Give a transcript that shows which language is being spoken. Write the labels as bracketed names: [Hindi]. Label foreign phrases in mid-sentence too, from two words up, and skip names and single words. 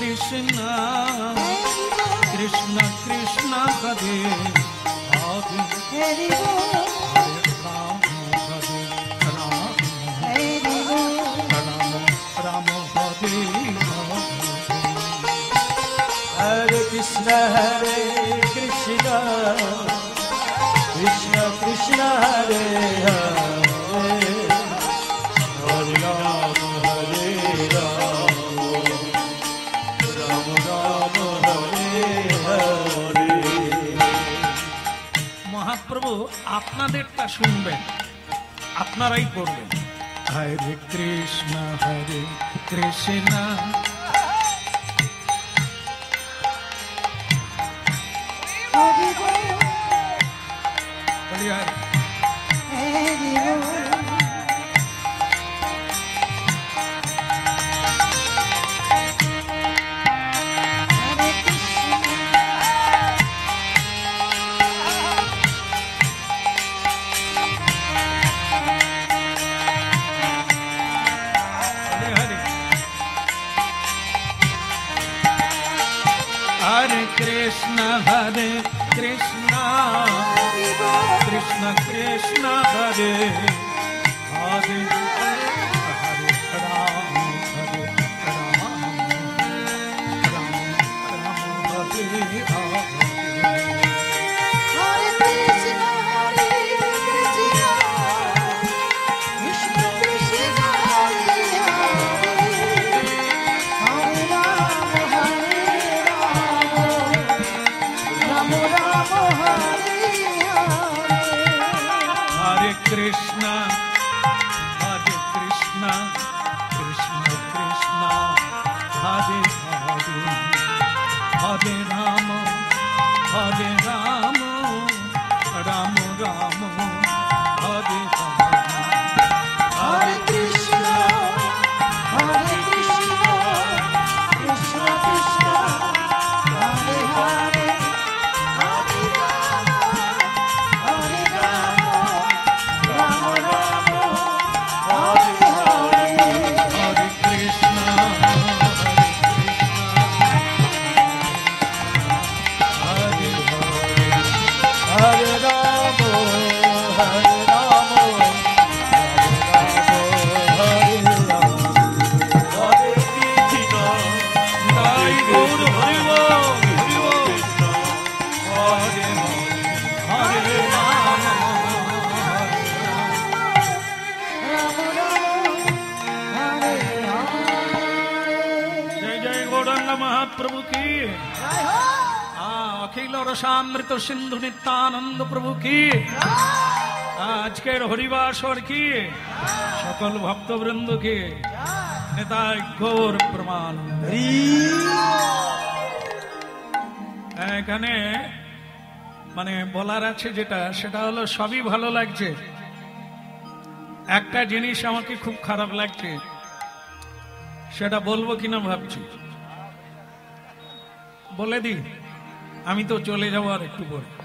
[Bangla] কৃষ্ণ কৃষ্ণ কৃষ্ণ হরে হরে হরি বল হরে রাম হরে রাম হরি বল রাম রাম হরে হরে Hare Krishna Krishna Krishna Hare Hare Hare Ram Hare Ram Ram Ram Hare Hare মহাপ্রভু আপনাদেরটা শুনবেন, আপনারাই করবেন। হরে কৃষ্ণ কৃষ্ণ হরি বল বলি হরে হরি বল হরে কৃষ্ণ हरे हरे कृष्ण হরি বল कृष्ण कृष्ण हरे हरे हरे राम राम राम हरे हरे Hare Krishna, Hare Krishna, Krishna Krishna, Hare Hare, Hare Rama, Hare Rama, Rama Rama, Hare Hare. हरे कृष्ण कृष्ण कृष्ण हरे हरे हरे राम राम राम हरे हरे Hare Krishna, Hare Krishna, Krishna Krishna, Hare Hare, Hare Rama, Hare Rama, Rama Rama, Hare Hare. हरे कृष्ण हरे Hare Ram Hare Ram Hare Ram Hare Krishna [Hindi] दाई गौर हरि बोल हरे हरे राम जय जय गौरांग महाप्रभु की अखिल रसामृत सिंधु नित्यानंद प्रभु की [Bangla] আজকের হরিবাসর কি সকল ভক্তবৃন্দ কি নেতাই গৌর প্রমাণ। এখানে মানে বলার আছে যেটা সেটা হলো সবই ভালো লাগছে, একটা জিনিস আমাকে খুব খারাপ লাগছে, সেটা বলবো কিনা ভাবছি, বলে দি, আমি তো চলে যাবো আর একটু পরে।